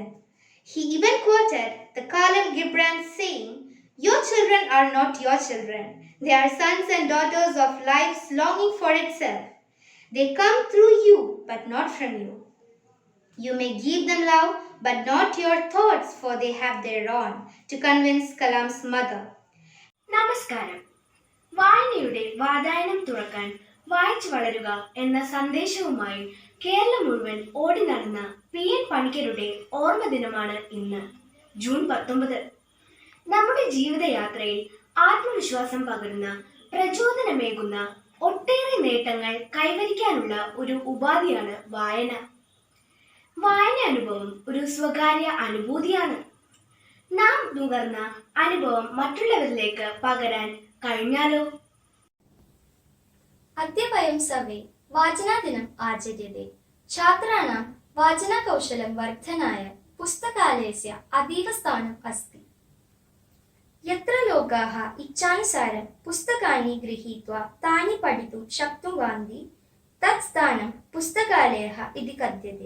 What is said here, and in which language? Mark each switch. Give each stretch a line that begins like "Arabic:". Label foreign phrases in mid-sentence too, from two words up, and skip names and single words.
English: He even quoted the Khalil Gibran saying, "Your children are not your children. They are sons and daughters of life's longing for itself. They come through you, but not from you. You may give them love, but not your thoughts, for they have their own," to convince Kalam's mother.
Malayalam: നമസ്കാരം. വായനയുടെ വാതായനം തുറക്കാൻ വായിച്ചു വളരുക എന്ന സന്ദേശവുമായി കേരളം മുഴുവൻ ഓടി നടന്ന PN പണിക്കരുടെ ഓർമ്മ ദിനമാണ് ഇന്ന്, ജൂൺ 19. നമ്മുടെ ജീവിതയാത്രയിൽ ആത്മവിശ്വാസം പകരുന്ന, പ്രചോദനമേകുന്ന ഒട്ടേറെ നേട്ടങ്ങൾ കൈവരിക്കാനുള്ള ഒരു ഉപാധിയാണ് വായന. വായന അനുഭവം ഒരു സ്വകാര്യ അനുഭൂതിയാണ്. നാം നുകർന്ന അനുഭവം മറ്റുള്ളവരിലേക്ക് പകരാൻ കഴിഞ്ഞാലോ?
Sanskrit: अद्य वयं सर्वे वाचनादिनम् आचर्यते. छात्राणां वाचनकौशलं वर्धनाय पुस्तकालयस्य अतीव स्थानम् अस्ति. यत्र लोकाः इच्छानुसारं पुस्तकानि गृहीत्वा तानि पठितुं शक्नुवन्ति, तत् स्थानं पुस्तकालयः इति कथ्यते.